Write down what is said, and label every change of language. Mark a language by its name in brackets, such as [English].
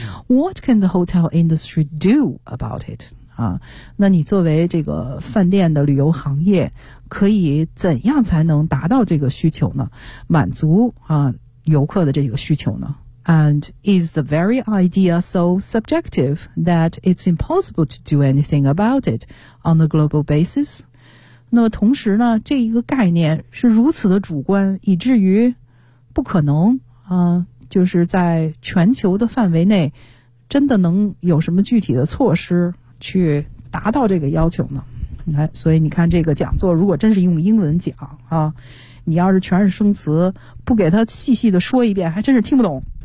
[English] What can the hotel industry do about it？ [Chinese] 啊，那你作为这个饭店的旅游行业，可以怎样才能达到这个需求呢？满足啊游客的这个需求呢 [English] ？And is the very idea so subjective that it's impossible to do anything about it on a global basis？ [Chinese] 那么同时呢，这一个概念是如此的主观，以至于不可能啊，就是在全球的范围内真的能有什么具体的措施去达到这个要求呢？来，所以你看这个讲座如果真是用英文讲啊，你要是全是生词不给他细细的说一遍还真是听不懂。